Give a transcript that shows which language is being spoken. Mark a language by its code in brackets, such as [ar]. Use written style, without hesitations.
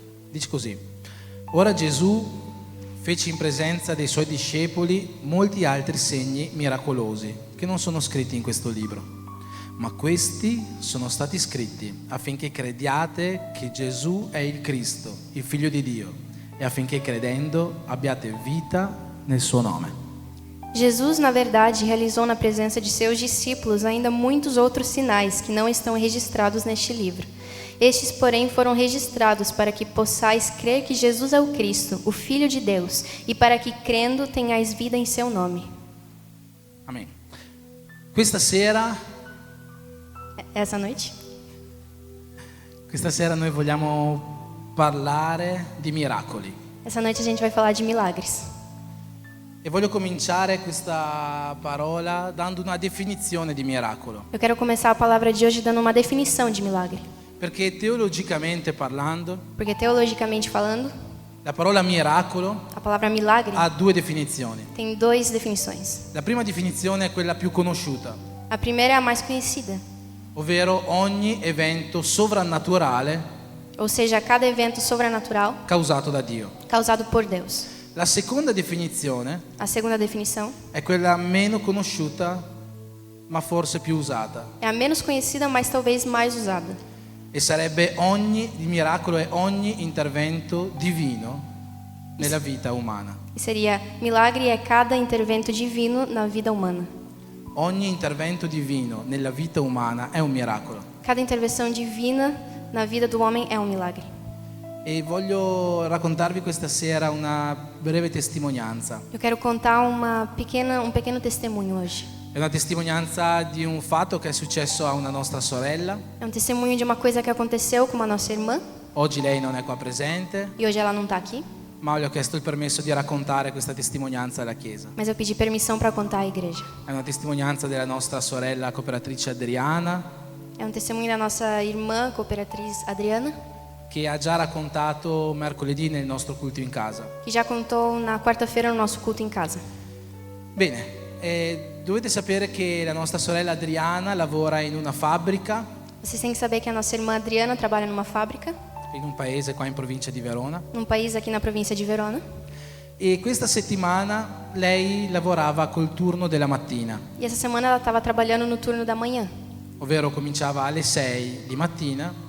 [it] Dice così: ora Gesù fece in presenza dei suoi discepoli molti altri segni miracolosi che non sono scritti in questo libro, ma questi sono stati scritti affinché crediate che Gesù è il Cristo, il Figlio di Dio, e affinché credendo abbiate vita nel suo nome. [pt] Jesus, na verdade, realizou na presença de seus discípulos ainda muitos outros sinais que não estão registrados neste livro. Estes, porém, foram registrados para que possais crer que Jesus é o Cristo, o Filho de Deus, e para que, crendo, tenhais vida em seu nome. [it] Amen. Questa sera [pt] Essa noite, [it] noi vogliamo parlare di miracoli. [pt] essa noite a gente vai falar de milagres. [it] E voglio cominciare questa parola dando una definizione di miracolo. [pt] Eu quero começar a palavra de hoje dando uma definição de milagre. [it] Perché teologicamente parlando, [pt] Porque teologicamente falando, [it] la parola miracolo [pt] a palavra milagre [it] ha due definizioni. [pt] tem duas definições. [it] La prima definizione è quella più conosciuta, [pt] A primeira é a mais conhecida, [it] ovvero ogni evento sovrannaturale [pt] ou seja, cada evento sobrenatural [it] causato da Dio. [pt] causado por Deus. [it] La seconda definizione [pt] A segunda definição [it] è quella meno conosciuta, ma forse più usata. [pt] é a menos conhecida, mas talvez mais usada. [it] E sarebbe il miracolo è ogni intervento divino nella vita umana. [pt] E seria: milagre é cada intervento divino na vida humana. [it] Ogni intervento divino nella vita umana è un miracolo. [pt] Cada intervenção divina na vida do homem é um milagre. [it] E voglio raccontarvi questa sera una breve testimonianza. [pt] Eu quero contar um pequeno testemunho hoje. [it] È una testimonianza di un fatto che è successo a una nostra sorella. [pt] É um testemunho de uma coisa que aconteceu com uma nossa irmã, [it] Oggi lei non è qua presente, [pt] e hoje ela não está aqui, [it] ma le ho chiesto il permesso di raccontare questa testimonianza alla Chiesa. [pt] mas eu pedi permissão para contar à igreja. [it] È una testimonianza della nostra sorella cooperatrice Adriana, [pt] É um testemunho da nossa irmã cooperatriz Adriana, [it] che ha già raccontato mercoledì nel nostro culto in casa. [pt] que já contou na quarta-feira no nosso culto em casa. [it] Bene, dovete sapere che la nostra sorella Adriana lavora in una fabbrica [pt] Vocês têm que saber que a nossa irmã Adriana trabalha numa fábrica, [it] in un paese qua in provincia di Verona, [pt] num país aqui na província de Verona. [it] e questa settimana lei lavorava col turno della mattina, [pt] E essa semana ela estava trabalhando no turno da manhã. [it] ovvero cominciava alle 6 di mattina